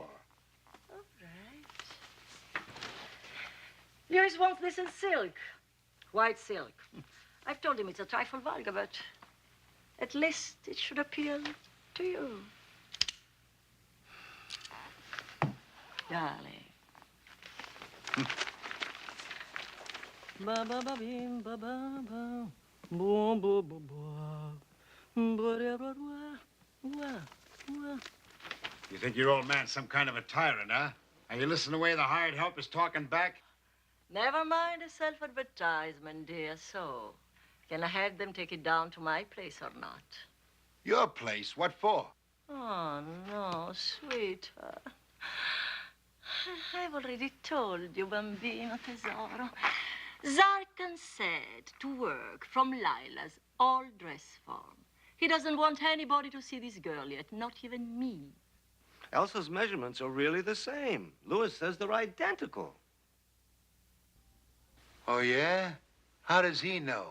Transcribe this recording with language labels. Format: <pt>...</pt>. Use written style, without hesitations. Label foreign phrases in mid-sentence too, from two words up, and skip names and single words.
<en>All right. Lewis wants this in silk. White silk. I've told him it's a trifle vulgar, but at least it should appeal to you. Darling. Ba ba ba bim ba ba ba. Boom boom boom boom. You think your old man's some kind of a tyrant, huh? Are you listening to the way the hired help is talking back? Never mind the self-advertisement, dear. So, can I have them take it down to my place or not? Your place? What for? Oh, no, sweetheart. I've already told you,</en> <it>bambino tesoro.</it> <en>Zarkin said to work from Lylah's all dress form. He doesn't want anybody to see this girl yet, not even me. Elsa's measurements are really the same. Louis says they're identical. Oh, yeah? How does he know?</en>